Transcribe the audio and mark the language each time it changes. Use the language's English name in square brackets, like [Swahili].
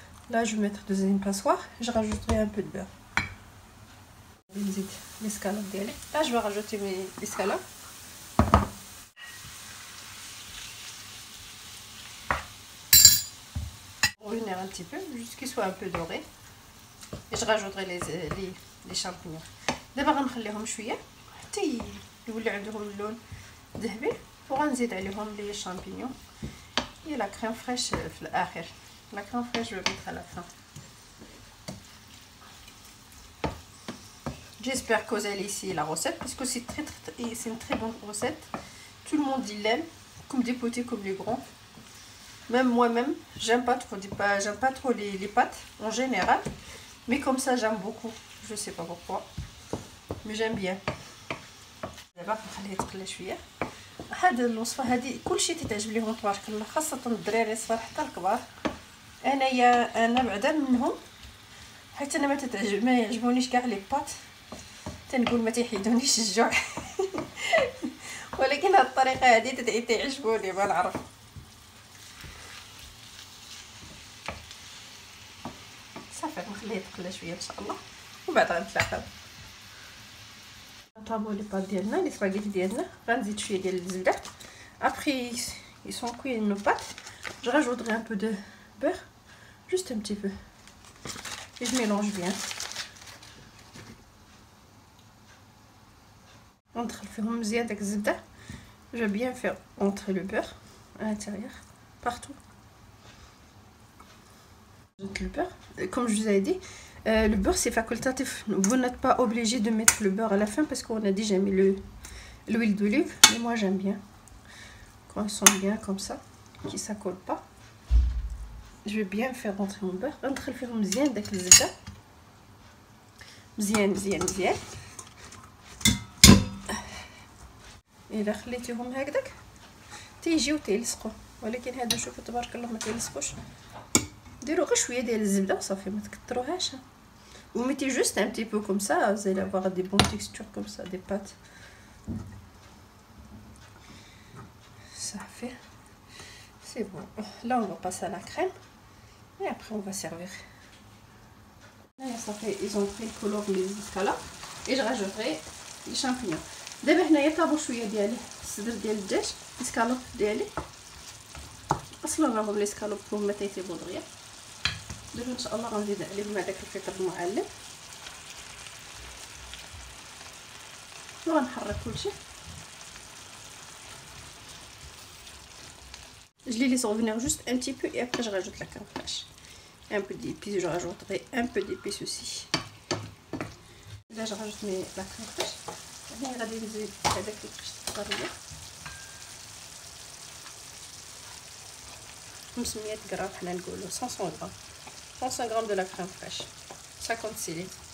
[French] Là je vais mettre dans une passoire, je rajouterai un peu de beurre. L'escalope d'elle. Là je vais rajouter mes escalopes. Revenir un petit peu, juste qu'ils soient un peu dorés. Et je rajouterai les champignons. [Arabic] دابا غنخليهم شويه حتى يولي عندهم اللون ذهبي وغنزيد عليهم لي شامبينيون [French] et la crème fraîche [Arabic] في الاخر. [French] La crème fraîche je vais mettre à la fin. J'espère que vous allez essayer la recette parce que c'est une très bonne recette. Tout le monde l'aime, comme des petits comme les grands. Même moi-même, j'aime pas trop les pâtes en général, mais comme ça j'aime beaucoup. Je sais pas pourquoi, mais j'aime bien. [Arabic] دابا نخليه يتقلى شويه. هاد الوصفه هادي كلشي تتعجب ليهم تبارك الله، خاصه الدراري الصغار حتى الكبار. انا بعدا منهم، حيت انا ما يعجبونيش كاع لي بات، تنقول ما تيحيدونيش الجوع. ولكن هاد الطريقه هادي تعجبوني ما نعرف. صافي نخليه يتقلى شويه ان شاء الله وبعد غنتلاقاو. نطابو لي بات ديالنا لي سباغيتي ديالنا. غنزيد شويه ديال الزبده. [French] Après ils sont cuits nos pâtes, je rajouterai un peu de beurre, juste un petit peu, et je mélange bien. [Arabic] ندخل فيهم مزيان داك الزبده. [French] Je vais bien faire entrer le beurre à l'intérieur partout. Le beurre, comme je vous ai dit, le beurre c'est facultatif. Vous n'êtes pas obligé de mettre le beurre à la fin parce qu'on a déjà mis l'huile d'olive. Mais moi j'aime bien quand ils sont bien comme ça, qui ne s'accolent pas. Je vais bien faire rentrer mon beurre. [Arabic] ندخل فيهم مزيان داك الزبده، مزيان مزيان مزيان. الا خليتيهم هكذاك تيجيو تيلصقوا، ولكن هادو شوفوا تبارك الله ما تيلصقوش. ديروا غير شويه ديال الزبده وصافي، ما تكثروهاش. [French] Vous mettez juste un petit peu comme ça, vous allez avoir des bonnes textures comme ça, des pâtes. Ça fait. C'est bon. Là, on va passer à la crème. Et après, on va servir. Là, ça fait, ils ont pris le couleur les escalopes. Et je rajouterai les champignons. D'abord, on va [Arabic] طابو شويه ديال الصدر ديال الدجاج، الاسكالوب ديالي. اصلا راهم لي اسكالوب هما تيطيبوا دغيا. دابا ان شاء الله غنزيد عليهم هذاك الفلفل المعلب وغنحرك كلشي. [French] Je les laisse revenir juste un petit peu et après je rajoute la crème fraîche. Un peu d'épices, je rajouterai un peu d'épices aussi. Là je rajoute la crème fraîche. [Arabic] هنا غادي نزيد هذاك الكرش الطريه 500 غرام، حنا نقولوا 500 غرام 500 غرام [French] de la crème fraîche 50 centilitres.